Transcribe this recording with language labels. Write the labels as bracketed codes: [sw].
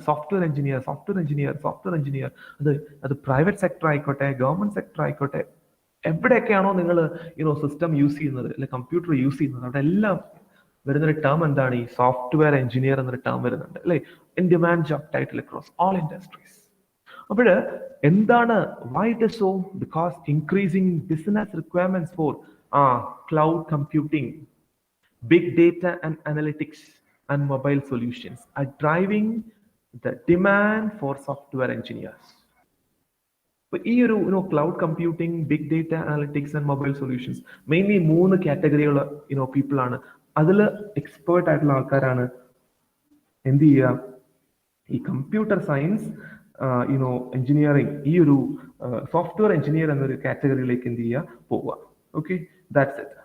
[ml] Software engineer, software engineer, software engineer. അത് private sector ആയിക്കോട്ടെ, government sector ആയിക്കോട്ടെ, എവിടെയൊക്കെയാണോ നിങ്ങൾ സിസ്റ്റം യൂസ് ചെയ്യുന്നത്, അല്ലെങ്കിൽ കമ്പ്യൂട്ടർ യൂസ് ചെയ്യുന്നത്, അവിടെ എല്ലാം വരുന്നൊരു ടേം എന്താണ്? ഈ സോഫ്റ്റ്വെയർ എഞ്ചിനീയർ എന്നൊരു ടേം വരുന്നുണ്ട്, അല്ലെ? [en] In demand job title across all industries. [ml] അപ്പോൾ എന്താണ് [en] why it is so? Because increasing business requirements for cloud computing, big data and analytics, and mobile solutions are driving the demand for software engineers. [ml] ഈ ഒരു cloud computing, big data analytics and mobile solutions mainly 3 കാറ്റഗറിയുള്ള people ആണ്. അതിൽ expert ആയിട്ടുള്ള ആൾക്കാരാണ് എന്ത് ചെയ്യുക, ഈ computer science engineering, ഈ ഒരു സോഫ്റ്റ്വെയർ എഞ്ചിനീയർ എന്നൊരു കാറ്റഗറിയിലേക്ക് എന്ത് ചെയ്യുക, പോവുക. Okay, [en] That's it.